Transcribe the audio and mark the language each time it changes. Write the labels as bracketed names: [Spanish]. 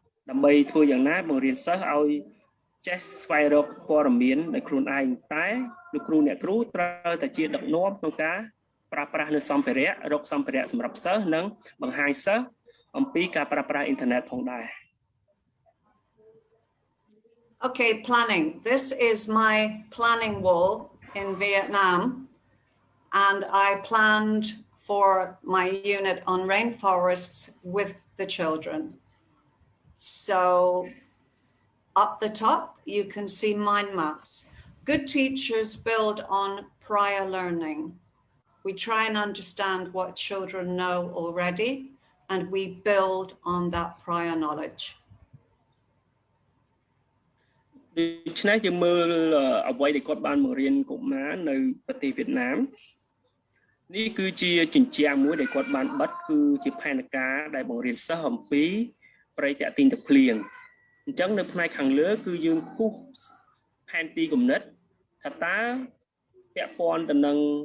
[Khmer] ដើម្បីធ្វើយ៉ាងណាបង្រៀនសិស្សឲ្យចេះស្វែងរកព័ត៌មានដោយខ្លួនឯងតែលោកគ្រូអ្នកគ្រូត្រូវតែជាដឹកនាំក្នុងការប្រើប្រាស់នៅសម្ភារៈរកសម្ភារៈសម្រាប់សិស្សនិងបង្ហាញសិស្សអំពីការប្រើប្រាស់អ៊ីនធឺណិតផងដែរ [English] Okay, planning. This is my planning wall in Vietnam, and I planned for my unit on rainforests with the children. So up the top, you can see mind maps. Good teachers build on prior learning. We try and understand what children know already, and we build on that prior knowledge. [Khmer] ដូច្នេះយើងមើលអ្វីដែលគាត់បានបង្រៀនកុមារនៅប្រទេសវៀតណាមនេះគឺជាជញ្ជាំងមួយដែលគាត់បានបិទគឺជាផែនការដែលបង្រៀនសិស្សអំពីប្រតិទិញទឹកភ្លៀងអញ្ចឹងនៅផ្នែកខាងលើគឺយើងគូសផែនទីគំនិតថាតើពាក់ព័ន្ធទៅនឹង